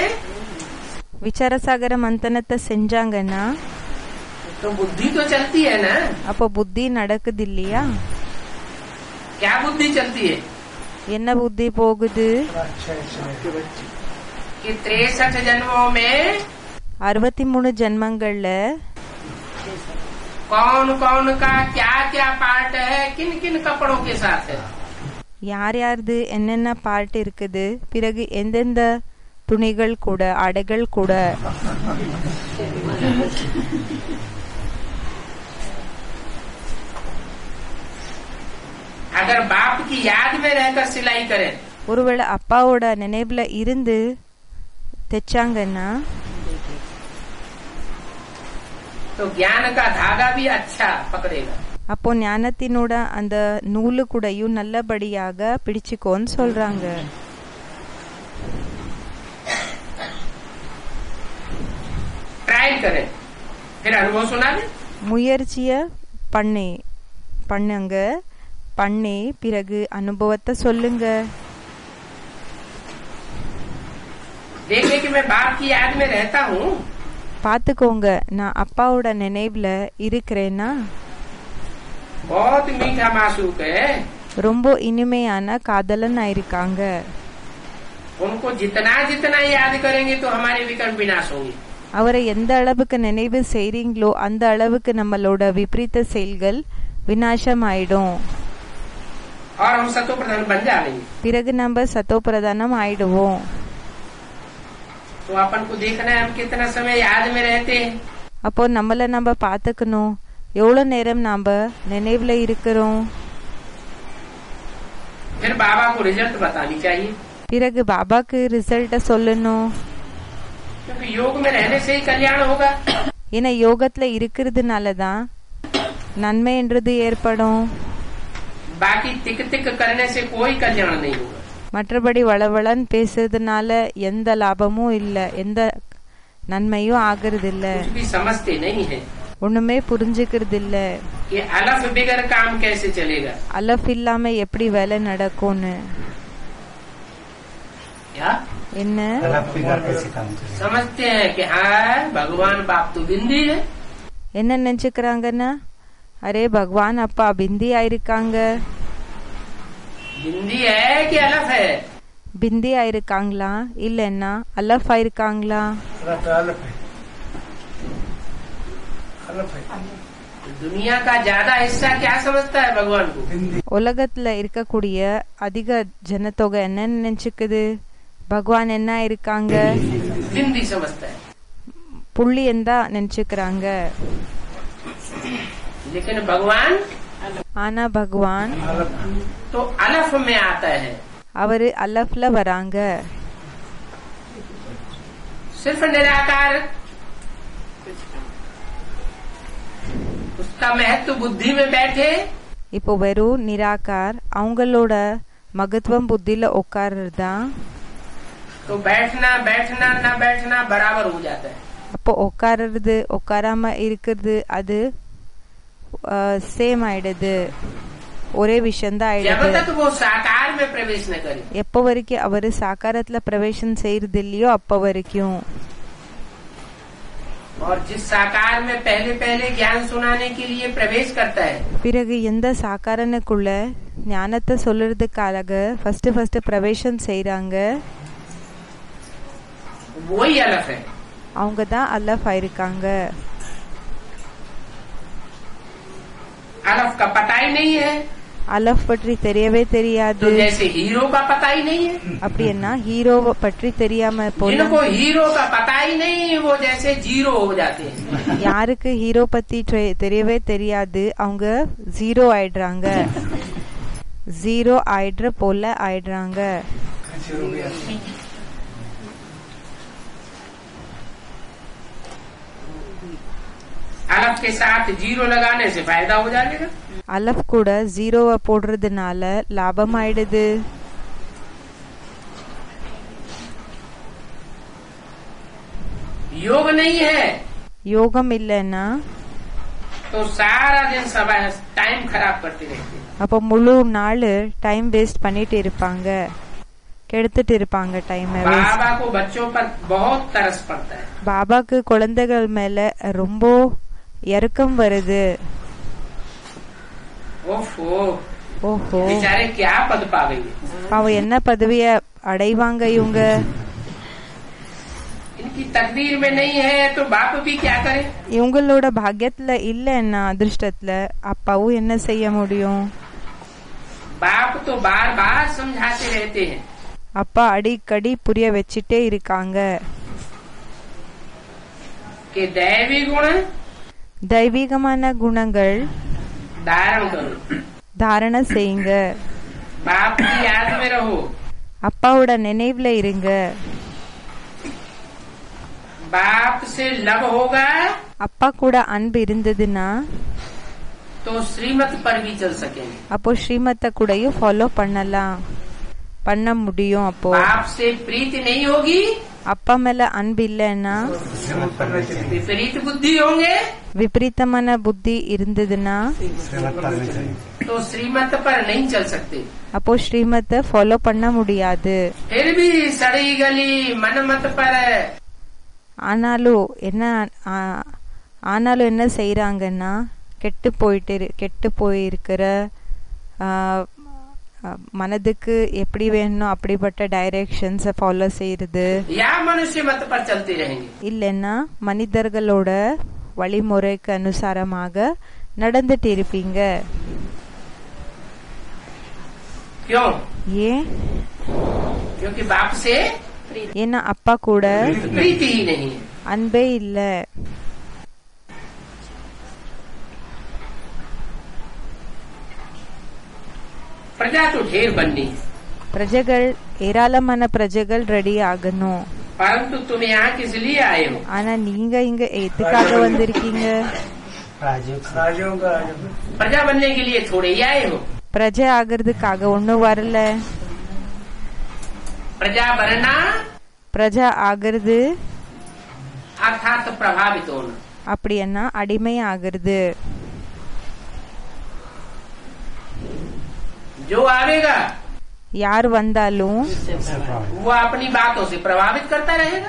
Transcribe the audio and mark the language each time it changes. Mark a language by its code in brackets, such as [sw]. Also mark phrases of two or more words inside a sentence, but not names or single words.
[ta] விசாரசாகர மந்தனத்தை செஞ்சாங்கன்னா [hi] तो बुद्धि तो चलती है ना। [ta] அப்போ புத்தி நடக்குது இல்லையா? [hi] क्या बुद्धि चलती है? [ta] என்ன புத்தி போகுது? [hi] कि 63 जन्मों में [ta] 63 ஜென்மங்கள்ல [hi] कौन कौन का क्या क्या पार्ट है, किन किन कपड़ों के साथ है। [ta] யார் யாருது என்னென்ன பார்ட் இருக்குது, பிறகு எந்தெந்த துணிகள் கூட, ஆடைகள் கூட. [hi] अगर बाप की याद में रहकर सिलाई करें, [ta] ஒருவேளை அப்பாவோட நினைவுல இருந்து தைச்சாங்கன்னா [hi] तो ज्ञान का धागा भी अच्छा पकड़ेगा। [ta] அப்போ ஞானத்தினோட அந்த நூலு கூடயும் நல்லபடியாக பிடிச்சுக்கோன்னு சொல்றாங்க. [hi] ट्रायल करें, फिर अनुभव सुना दे। [ta] முயற்சிய பண்ணுங்க, பண்ணி பிறகு அனுபவத்தை சொல்லுங்க. [hi] देखे कि मैं बाप की याद में रहता हूँ, [ta] பாத்துக்கோங்க, நான் அப்பாவோட நினைவுல இருக்கிறேன்னா. [hi] बहुत मीठा मासूक है, [ta] ரொம்ப இனிமையான காதலன் ஆயிருக்காங்க. [hi] उनको जितना जितना याद करेंगे तो हमारे विकर्म विनाश होंगे। [ta] அவரை எந்த அளவுக்கு நினைவு செய்றீங்களோ அந்த அளவுக்கு நம்மளோட விபரீத செயல்கள் விநாசம் ஆயிடும். [hi] और हम सतो प्रधान बन जाएंगे। [ta] பிறகு நம்ம சத்தோ பிரதானம் ஆயிடுவோம். [hi] तो अपन को देखना है हम कितना समय याद में रहते हैं। [ta] அப்போ நம்மள நம்ம பாத்துக்கணும், எவ்வளவு நேரம் நாம நினைவுல இருக்கிறோம். [hi] फिर बाबा को रिजल्ट बतानी चाहिए, [ta] பிறகு பாபாக்கு ரிசல்ட்ட சொல்லணும். [hi] क्योंकि योग में रहने से ही कल्याण होगा। [ta] ஏன்னா யோகத்துல இருக்கிறதுனாலதான் நன்மைன்றது ஏற்படும். [hi] बाकी तिक तिक करने से कोई कल्याण नहीं होगा। [ta] மற்றபடி வளவளன்னு பேசுறதுனால எந்த லாபமும் இல்ல, எந்த நன்மையும் ஆகிறது இல்ல. [hi] कुछ भी समझते नहीं है [ta] ஒண்ணுமே புரிஞ்சுக்கிறது இல்ல. [hi] कि अलफ बिगर काम कैसे चलेगा। [ta] அலஃப் இல்லாம எப்படி வேலை நடக்கும்னு. [hi] क्या [ta] என்ன [hi] समझते हैं कि हाँ भगवान बाप तो बिंदी है। [ta] என்ன நினைச்சுக்கிறாங்கன்னா, அரே பகவான் அப்பா பிந்தி ஆயிருக்காங்க. [hi] बिंदी है कि अलफ है? [ta] பிந்தி ஆயிருக்காங்களா இல்லன்னா அலஃப் ஆயிருக்காங்களா? [hi] दुनिया का ज्यादा हिस्सा क्या समझता है भगवान को? [ta] உலகத்துல இருக்கக்கூடிய அதிக ஜனத்தொகை என்ன நினைச்சுக்குது, பகவான் என்ன இருக்காங்க, [hi] बिंदी समझता है। [ta] புள்ளி எந்தா நினைச்சுக்கிறாங்க. [hi] लेकिन भगवान [ta] ஆனா பகவான் [hi] तो अलफ में आता है। [ta] அவரு அலஃப்ல வராங்க. [hi] सिर्फ निराकार, उसका महत्व बुद्धि में बैठे [ta] இப்போ வெறும் நிராகார் அவங்களோட மகத்துவம் புத்தியில உட்கார்றதா [hi] तो बैठना बैठना न बैठना बराबर हो जाता है। [ta] அப்போ உட்கார்றது உட்காராம இருக்கிறது அது சேம் ஆயிடுது, ஒரே விஷயம்தான் [hi] जब [ta] ஆயிடுது. [hi] तक वो साकार में प्रवेश न करे [ta] எப்போ வரைக்கும் அவரு சாக்காரத்துல பிரவேசம் செய்யறது இல்லையோ அப்ப வரைக்கும். [hi] और जिस साकार में पहले पहले ज्ञान सुनाने के लिए प्रवेश करता है [ta] பிறகு எந்த சாக்காரனுக்குள்ள ஞானத்தை சொல்றதுக்காக ஃபர்ஸ்ட் பிரவேசம் செய்யறாங்க [hi] वही अलग है। [ta] அவங்க தான் அல்லஃப் ஆயிருக்காங்க. [hi] अलग का पता ही नहीं है, [ta] அலஃப் பற்றி தெரியவே தெரியாது. [hi] तो जैसे हीरो का पता ही नहीं है। [ta] அப்படின்னா ஹீரோவை பற்றி தெரியாம போல [hi] जिनको हीरो का पता ही नहीं वो जैसे जीरो हो जाते हैं। [ta] யாருக்கு ஹீரோ பத்தி தெரியவே தெரியாது அவங்க ஜீரோ ஆயிடுறாங்க, ஜீரோ ஆயிடுற போல ஆயிடுறாங்க. [hi] अलग के साथ जीरो लगाने से फायदा हो जाएगा। [ta] அலஃப் கூட ஜீரோவை போடுறதுனால லாபம் ஆயிடுது. [hi] योग नहीं है [ta] யோகம் இல்லைன்னா [hi] तो सारा दिन सब टाइम खराब करते रहते हैं। [ta] அப்போ முழு நாள் [en] time waste [ta] பண்ணிட்டு இருப்பாங்க, கெடுத்துட்டு இருப்பாங்க டைம். [hi] बाबा को बच्चों पर बहुत तरस पड़ता है। [ta] பாபாக்கு குழந்தைகள் மேல ரொம்ப இறக்கம் வருது. [hi] ओफो [ta] ஓஹோ, [hi] बेचारे क्या पद पावेंगे। [ta] அவ என்ன பதவிய அடைவாங்க இவங்க? [hi] इनकी तकदीर में नहीं है तो बाप भी क्या करे। [ta] இவங்களோட பாக்கியத்துல இல்லைன்னா அதிர்ஷ்டத்துல அப்பாவும் என்ன செய்ய முடியும்? [hi] बाप तो बार बार समझाते रहते हैं [ta] அப்பா அடிக்கடி புரிய வச்சிட்டே இருக்காங்க. [hi] कि दैवी गुण [ta] தெய்வீகமான குணங்கள் [hi] धारण करो, [ta] தாரண செய்யுங்க, [hi] बाप की याद में रहो, [ta] அப்பாவோட நினைவுல இருங்க. [hi] बाप से लव होगा [ta] அப்பா கூட அன்பு இருந்ததுன்னா [hi] तो श्रीमत पर भी चल सकेंगे। [ta] அப்போ ஸ்ரீமத்தை கூடயும் ஃபாலோ பண்ண முடியும். அப்போ [hi] बाप से प्रीति नहीं होगी [ta] அப்பா மேல அன்பு இல்லைன்னா [hi] विपरीत बुद्धि होंगे [ta] விபரீதமான புத்தி இருந்ததுன்னா [hi] तो श्रीमत पर नहीं चल सकते। [ta] அப்போ ஸ்ரீமத்தை ஃபாலோ பண்ண முடியாது. [hi] फिर भी सड़ी गली मनमत पर [ta] ஆனாலும் என்ன செய்யறாங்கன்னா கெட்டு போயிருக்கிற மனதுக்கு எப்படி வேணும் அப்படிப்பட்ட [en] directions follow [ta] செய்யறது, [hi] या मनुष्य मत पर चलते रहेंगे। [ta] இல்லைன்னா மனிதர்களோட வழிமுறைக்கு அனுசாரமாக நடந்துட்டு இருப்பீங்க. [hi] क्यों? [ta] ஏன்? [hi] क्योंकि बाप से [ta] ஏன்னா அப்பா கூட [hi] प्रीति ही नहीं है। [ta] அன்பே இல்ல. [hi] प्रजा तो ढेर बननी है [ta] பிரஜைகள் ஏராளமான பிரஜைகள் ரெடி ஆகணும். [hi] परंतु तुम यहाँ किस लिए आए हो? [ta] ஆனா நீங்க இங்க எதுக்காக வந்திருக்கீங்க? [hi] राजों का प्रजा बनने के लिए थोड़े ही आए हो। [ta] பிரஜை ஆகிறதுக்காக ஒன்னும் வரல. [hi] प्रजा बनना [ta] பிரஜை ஆகிறது [hi] अर्थात प्रभावित होना। [ta] அப்படின்னா அடிமை ஆகிறது. [hi] जो आवेगा [ta] யார் வந்தாலும் [hi] वो अपनी बातों से प्रभावित करता रहेगा।